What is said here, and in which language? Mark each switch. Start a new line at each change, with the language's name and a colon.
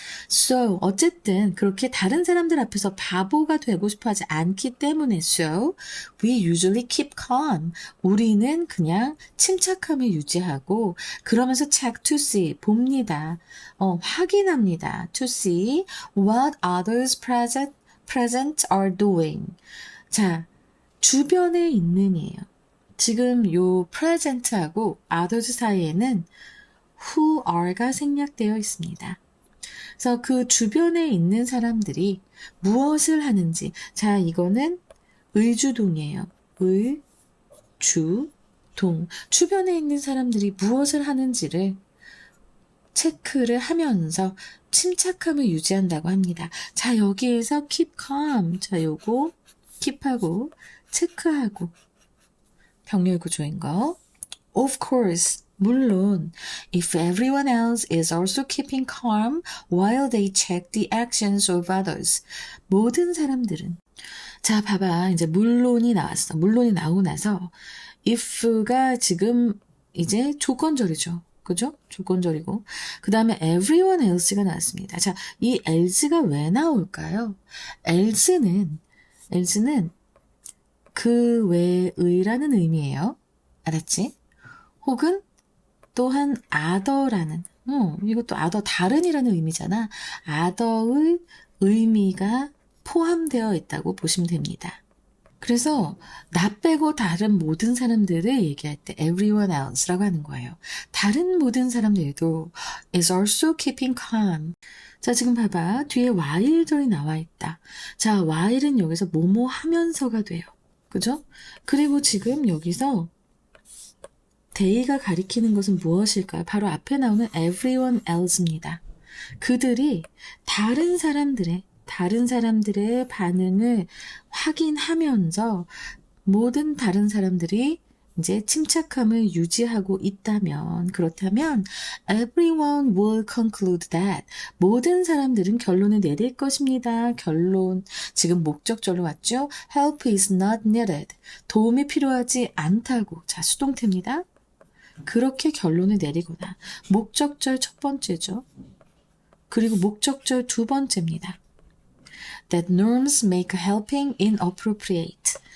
English: So,
Korean: 어쨌든 그렇게 다른 사람들 앞에서 바보가 되고 싶어 하지 않기 때문에
English: so, we usually keep calm.
Korean: 우리는 그냥 침착함을 유지하고 그러면서
English: check to see,
Korean: 봅니다. 확인합니다.
English: To see what others present are doing.
Korean: 자, 주변에 있는이에요. 지금 요 present하고 others 사이에는 who are가 생략되어 있습니다. 그래서 그 주변에 있는 사람들이 무엇을 하는지, 자, 이거는 의주동이에요. 의주동. 주변에 있는 사람들이 무엇을 하는지를 체크를 하면서 침착함을 유지한다고 합니다. 자, 여기에서 keep calm. 자, 요거 keep하고 체크하고 병렬 구조인 거.
English: Of course. 물론, if everyone else is also keeping calm while they check the actions of others.
Korean: 모든 사람들은. 자, 봐봐. 이제 물론이 나왔어. 물론이 나오고 나서 if가 지금 이제 조건절이죠. 그죠? 조건절이고. 그 다음에 everyone else가 나왔습니다. 자, 이 else가 왜 나올까요? else는 그 외의라는 의미예요. 알았지? 혹은 또한 other라는 이것도 other 다른이라는 의미잖아. other의 의미가 포함되어 있다고 보시면 됩니다. 그래서 나 빼고 다른 모든 사람들을 얘기할 때 everyone else라고 하는 거예요. 다른 모든 사람들도
English: is also keeping calm.
Korean: 자, 지금 봐봐. 뒤에 while절이 나와 있다. 자, while은 여기서 뭐뭐 하면서가 돼요. 그죠? 그리고 지금 여기서 they가 가리키는 것은 무엇일까요? 바로 앞에 나오는 everyone else입니다. 그들이 다른 사람들의 반응을 확인하면서 모든 다른 사람들이 이제 침착함을 유지하고 있다면, 그렇다면
English: everyone will conclude that
Korean: 모든 사람들은 결론을 내릴 것입니다. 결론, 지금 목적절로 왔죠?
English: help is not needed.
Korean: 도움이 필요하지 않다고. 자, 수동태입니다. 그렇게 결론을 내리거나 목적절 첫 번째죠. 그리고 목적절 두 번째입니다.
English: That norms make helping inappropriate.